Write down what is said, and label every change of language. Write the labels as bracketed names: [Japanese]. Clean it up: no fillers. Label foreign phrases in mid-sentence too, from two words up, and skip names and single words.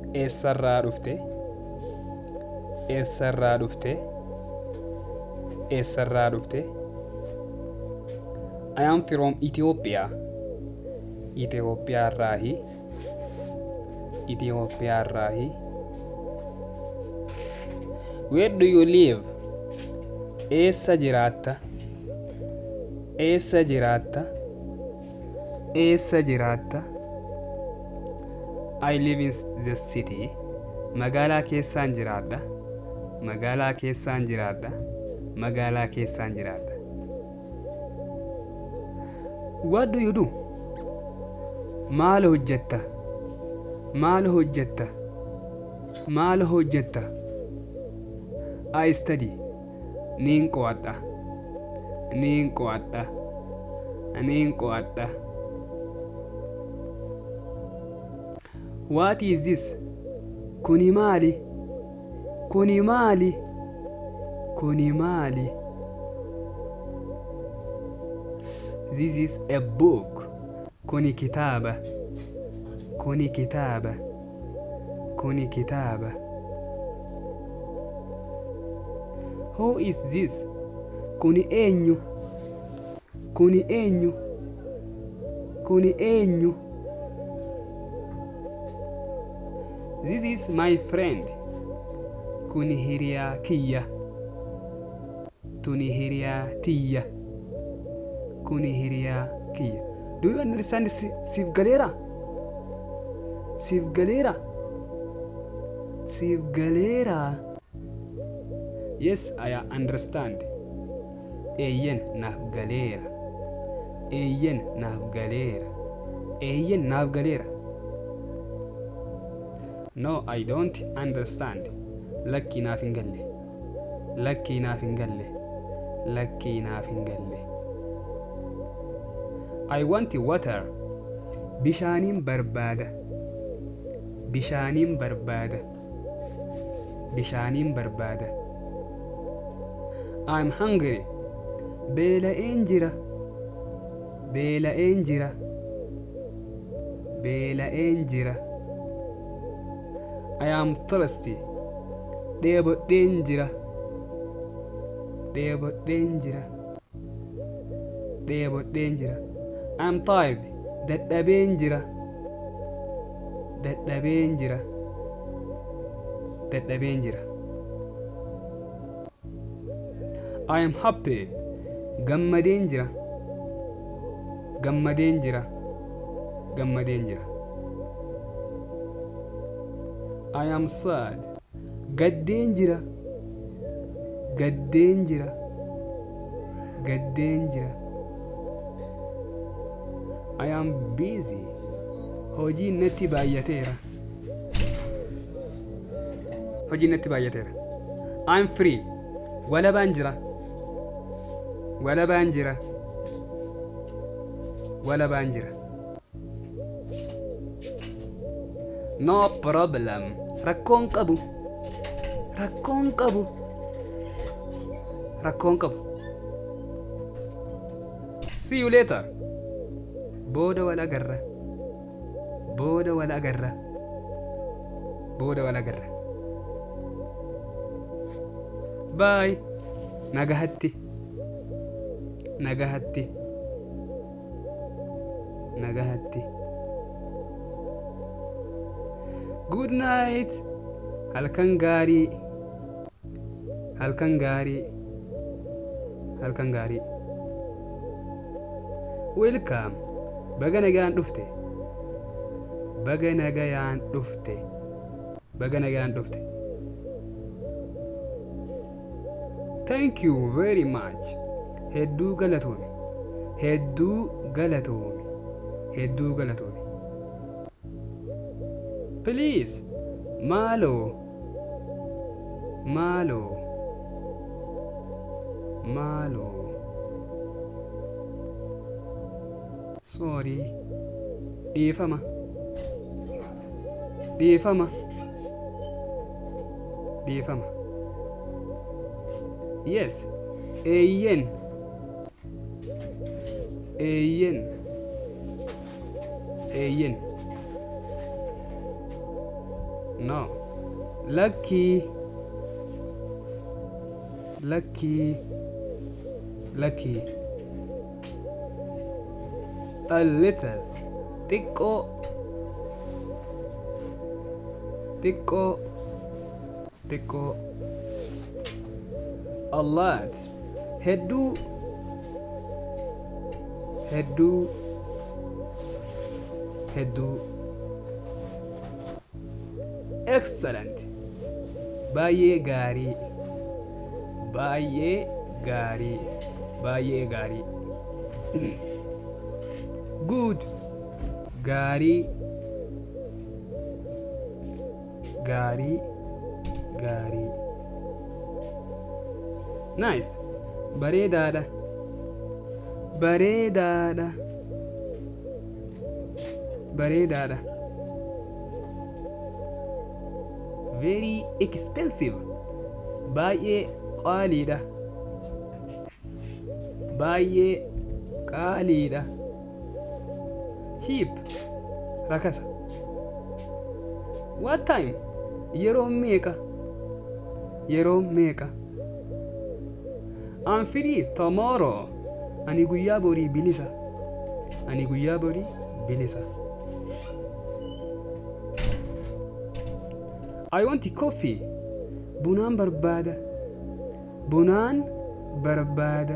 [Oromo] eessarraa dhufte eessarraa dhufte eessarraa dhufte [English] I am from Ethiopia [Oromo] Itoophiyaarraahi Itoophiyaarraahi [English] Where do you live [Oromo] eessa jiraatta eessa jiraatta eessa jiraatta [English] I live in the city [Oromo] magaalaa keessaan jiraadha magaalaa keessaan jiraadha magaalaa keessaan jiraadha [English] What do you do [Oromo] maal hojjetta maal hojjetta maal hojjetta [English] I study [Oromo] niin qo'adha niin qo'adha niin qo'adha [English] What is this [Oromo] kuni maali kuni maali kuni maali [English] This is a book [Oromo] kuni kitaaba kuni kitaaba kuni kitaaba [English] Who is this [Oromo] kuni eenyu kuni eenyu kuni eenyu [English] This is my friend [Oromo] kuni hiriyaa kiyya tuni hiriyaa tiyya kuni hiriyaa kiyya [English] Do you understand [Oromo] siif galeera siif galeera siif galeera [English] Yes I understand [Oromo] eeyyen naaf galeera eeyyen naaf galeera eeyyen naaf galeera [English] No I don't understand [Oromo] lakkii naaf hin galle lakkii naaf hin galle lakkii naaf hin galle [English] I want water [Oromo] bishaaniin barbaada bishaaniin barbaada bishaaniin barbaada [English] I'm hungry [Oromo] beela'een jira beela'een jira beela'een jira [English] I am thirsty [Oromo] dheebodheen jira dheebodheen jira dheebodheen jira [English] I'm tired [Oromo] dadhabeen jira dadhabeen jira dadhabeen jira [English] I am happy [Oromo] gammadeen jira gammadeen jira gammadeen jira [English] I am sad [Oromo] gaddeen jira gaddeen jira gaddeen jira [English] I am busy [Oromo] hojiin natti baay'ateera hojiin natti baay'ateera [English] I'm free [Oromo] walabaan jira walabaan jira walabaan jira [English] No problem [Oromo] rakkoon qabu rakkoon qabu rakkoon qabu [English] See you later [Oromo] booda wal agarra booda wal agarra booda wal agarra Bye nagahatti nagahatti nagahatti [English] Good night [Oromo] halkan gaarii halkan gaarii halkan gaarii Welcome baga nagaan dhufte baga nagayaan dhufte baga nagayaan dhufte [English] Thank you very much [Oromo] hedduu galatoomi hedduu galatoomi hedduu galatoomi Please maalo maalo maalo Sorry dhiifama dhiifama dhiifama Yes eeyyen eeyyen eeyyen No. Lucky. Lucky. [English] Lucky. A little. [Oromo] Xiqqoo. Xiqqoo. Xiqqoo. [English] A lot. [Oromo] Hedduu. Hedduu. Hedduu. Excellent. Baay'ee gaarii. Baay'ee gaarii. Baay'ee gaarii. Good. Gaarii. Gaarii. Gaarii. Nice. Bareedaadha. Bareedaadha. Bareedaadha. [English] Very expensive. [Oromo] Baay'ee qaaliidha. Baay'ee qaaliidha. Cheap. Rakasa. [English] What time? [Oromo] Yeroo meeqa? Yeroo meeqa? [English] I'm free tomorrow. [Oromo] Ani guyyaa borii bilisa. Ani guyyaa borii bilisa. [English] I want coffee. [Oromo] Bunaan barbaada. Bunaan barbaada.